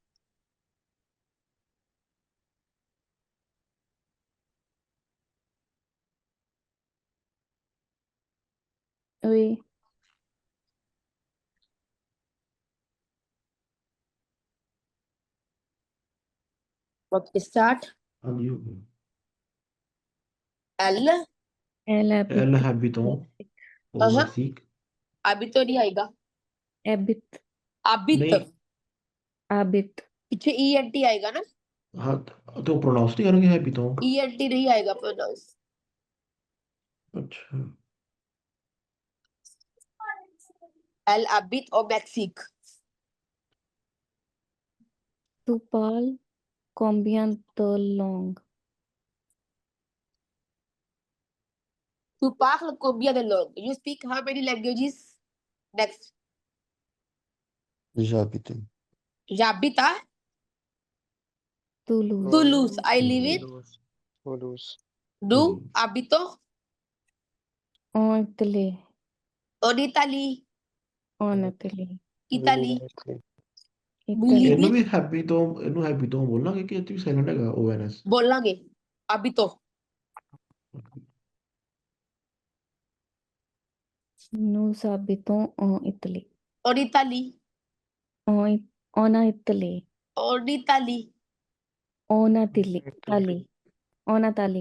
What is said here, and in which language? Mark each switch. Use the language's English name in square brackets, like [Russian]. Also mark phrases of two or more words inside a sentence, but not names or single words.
[French] Oui. [English] okay start. [Hindi] हाँ जी, हो गया। [French] एल Elle एल habite हैबिटों Mexique. [Hindi] और हाँ [French] मेक्सिक। [Hindi] अभी तो नहीं आएगा। [French] Habite. अबित [Hindi] नहीं, [French] Habite. [Hindi] पीछे ENT आएगा ना। हाँ तो प्रोनाउंस नहीं करेंगे हैबिटों। ENT नहीं आएगा प्रोनाउंस। अच्छा, [French] elle habite और मैक्सिक। Tu parles combien de langues? Tu parles combien de langues? [English] You speak how many languages? Next. [French] j'habite. J'habite à Toulouse. Toulouse. [English] I live in Toulouse. [French] nous habitons En Italie. en Italie. En Italie. Italie. We Italie. [English] live [Punjabi] ਇਹਨੂੰ [English] in [Punjabi] ਵੀ ਹੈਬਿਟੋਂ ਬੋਲਾਂਗੇ ਕਿ ਇਹ 'ਚ ਵੀ ਸਾਇਲੈਂਟ ਹੈਗਾ ONS। बोलांगे habito. [French] Nous habitons en Italie. En Italie. En Italie. En Italie. En Italie. Italie. En Italie.